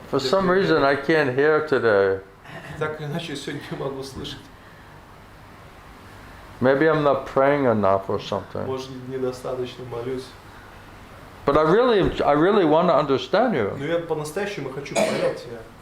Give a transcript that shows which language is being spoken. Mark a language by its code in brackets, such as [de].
[en] For some reason I can't hear today. [ru] Так или иначе, сегодня не могу слышать. [en] Maybe I'm not praying enough or something. [ru] Может, недостаточно молюсь. [en] But I really want to understand you. [ru] Но я по-настоящему хочу понять тебя.